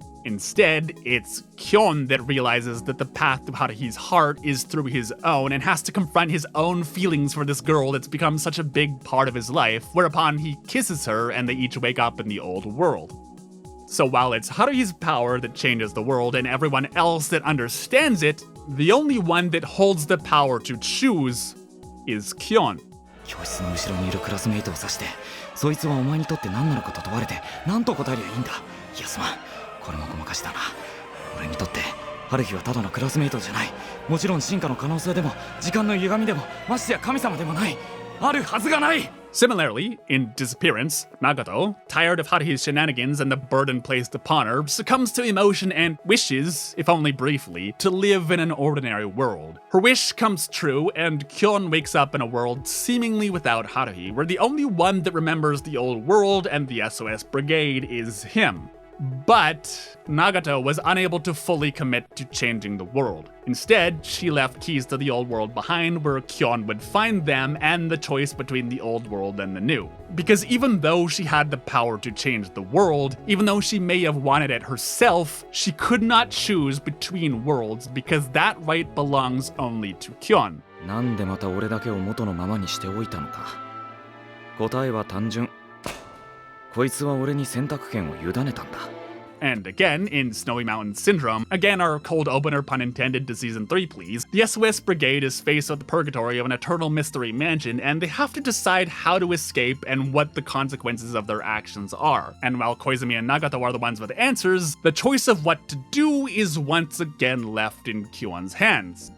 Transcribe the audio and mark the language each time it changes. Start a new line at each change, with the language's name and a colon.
English: Instead, it's Kyon that realizes that the path to Haruhi's heart is through his own and has to confront his own feelings for this girl that's become such a big part of his life, whereupon he kisses her and they each wake up in the old world. So while it's Haruhi's power that changes the world and everyone else that understands it, the only one that holds the power to choose is Kyon.
Japanese: 教室の後ろにいるクラスメイトを指して、そいつはお前にとって何なのかと問われて、何と答えりゃいいんだ。いやすまん。これもごまかしだな。俺にとってハルヒはただのクラスメイトじゃない。もちろん進化の可能性でも時間の歪みでもましてや神様でもない。あるはずがない。
English: Similarly, in Disappearance, Nagato, tired of Haruhi's shenanigans and the burden placed upon her, succumbs to emotion and wishes, if only briefly, to live in an ordinary world. Her wish comes true, and Kyon wakes up in a world seemingly without Haruhi, where the only one that remembers the old world and the SOS Brigade is him. But Nagato was unable to fully commit to changing the world. Instead, she left keys to the old world behind where Kyon would find them and the choice between the old world and the new. Because even though she had the power to change the world, even though she may have wanted it herself, she could not choose between worlds because that right belongs only to Kyon.
Japanese: なんでまた俺だけを元のままにしておいたのか。答えは単純。こいつは俺に選択権を委ねたんだ。
English: And again, in Snowy Mountain Syndrome, again our cold opener pun intended to Season 3 please, the SOS Brigade is faced with the purgatory of an eternal mystery mansion and they have to decide how to escape and what the consequences of their actions are. And while Koizumi and Nagato are the ones with answers, the choice of what to do is once again left in Kyon's hands.